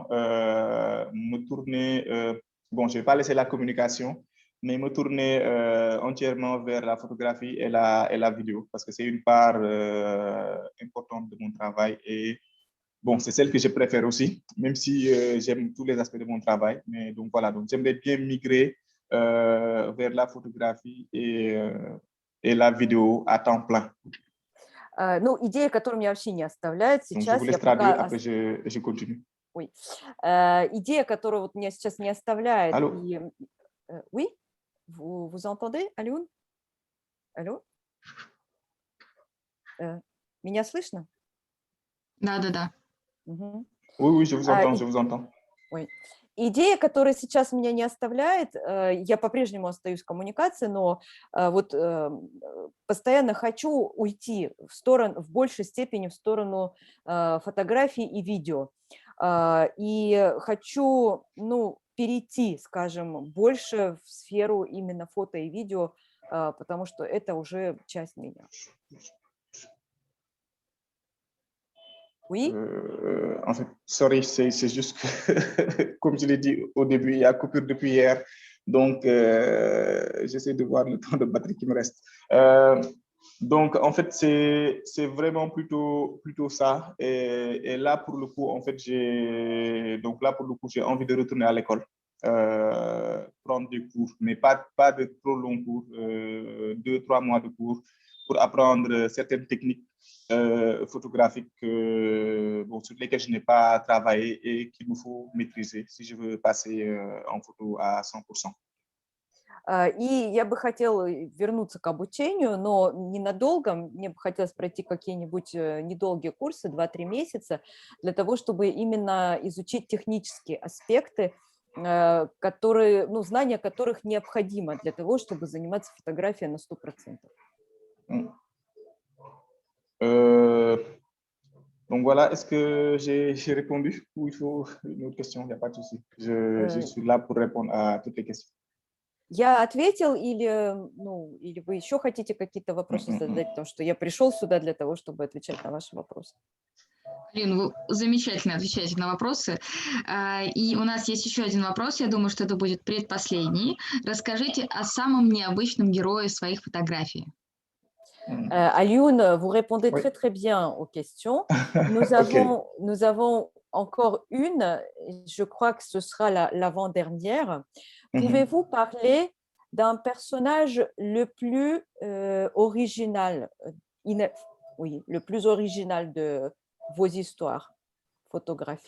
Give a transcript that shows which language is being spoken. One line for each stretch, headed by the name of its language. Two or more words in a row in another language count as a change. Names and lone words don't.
French: Me tourner, bon, je ne vais pas laisser la communication, mais me tourner entièrement vers la photographie et la vidéo, parce que c'est une part importante de mon travail et bon, c'est celle que je préfère aussi, même si j'aime tous les aspects de mon travail. Mais donc voilà, donc j'aimerais bien migrer vers la photographie et la vidéo à temps plein.
Russian: Ну, идея, которая меня вообще не оставляет
French: Donc, je
Russian: сейчас.
French: vous laisse traduire, après je continue. Oui.
Russian: Идея, которая вот меня сейчас не оставляет.
French: Allô? Oui? Vous entendez, Alioune? Allô?
Russian: Меня слышно? Да.
French: Oui, je vous entends, je vous entends. Oui.
Russian: Идея, которая сейчас меня не оставляет, я по-прежнему остаюсь в коммуникации, но вот постоянно хочу уйти в большей степени в сторону фотографий и видео. И хочу, перейти, скажем, больше в сферу именно фото и видео, потому что это уже часть меня.
French: Oui. En fait, sorry, c'est juste que, comme je l'ai dit au début, il y a coupure depuis hier. Donc, j'essaie de voir le temps de batterie qui me reste. Donc, en fait, c'est vraiment plutôt ça. Et là, pour le coup, en fait, j'ai envie de retourner à l'école, prendre des cours, mais pas de trop longs cours, 2-3 mois de cours pour apprendre certaines techniques photographiques sur lesquelles je n'ai pas travaillé et qu'il me faut maîtriser si je veux passer en photo à 100%.
Russian: И я бы хотела вернуться к обучению, но ненадолго. Мне бы хотелось пройти какие-нибудь недолгие курсы, 2-3 месяца, для того, чтобы именно изучить технические аспекты, которые, знания которых необходимо для того, чтобы заниматься фотографией на 100%.
French: Donc voilà, est-ce que j'ai répondu ou il faut une autre question? Il n'y a pas de souci. Je suis là pour répondre à toutes les questions.
Russian: Я ответил или вы еще хотите какие-то вопросы задать, потому что я пришел сюда для того, чтобы отвечать на ваши вопросы. Алина, вы замечательно отвечаете на вопросы. И у нас есть еще один вопрос, я думаю, что это будет предпоследний. Расскажите о самом необычном герое своих фотографий.
French: Alioune, vous répondez très très bien aux questions. Nous avons encore une, je crois que ce sera l'avant-dernière. Pouvez-vous parler d'un personnage le plus original, oui, le plus original de vos histoires photographiques?